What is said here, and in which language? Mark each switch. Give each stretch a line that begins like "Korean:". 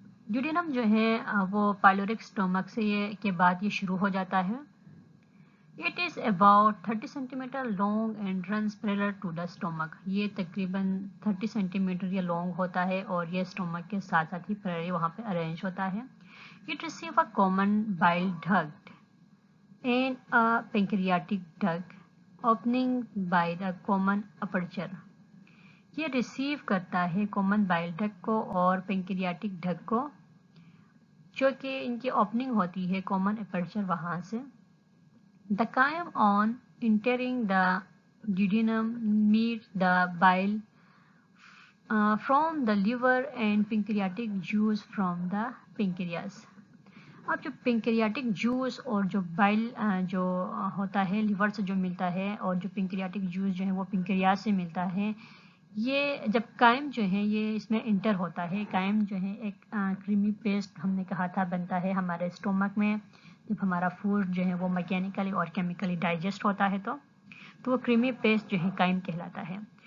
Hindi: Duodenum जो है वो पाइलोरिक स्टोमक से के बाद ये शुरू हो जाता है।
English: It is about 30 centimetre long and runs parallel to the stomach.
Hindi: ये तकरीबन 30 सेंटीमीटर ये लॉन्ग होता है और ये स्टोमक के साथ साथ ही पैरेलल वहाँ पे अरेंज होता है।
English: It receives a common bile duct and a pancreatic duct opening by the common aperture।
Hindi: ये रिसीव करता है कॉमन बाइल डक्ट को और पेंक्रियाटिक डक्ट को, जो कि इनकी ओपनिंग होती है कॉमन अपर्चर वहाँ से।
English: The chyme on entering the duodenum meets the bile from the liver and pancreatic juice from the pancreas।
Hindi: अब जो पेंक्रियाटिक जूस और जो बाइल जो होता है लिवर से जो मिलता है और जो पेंक्रियाटिक जूस जो है वो पेंक्रियास से मिलता है, ये जब कायम जो है ये इसमें इंटर होता है। कायम जो है एक क्रीमी पेस्ट हमने कहा था बनता है हमारे स्टोमक में जब हमारा फूड जो है वो मैकेनिकली और केमिकली डाइजेस्ट होता है, तो वो क्रीमी पेस्ट जो है कायम कहलाता है।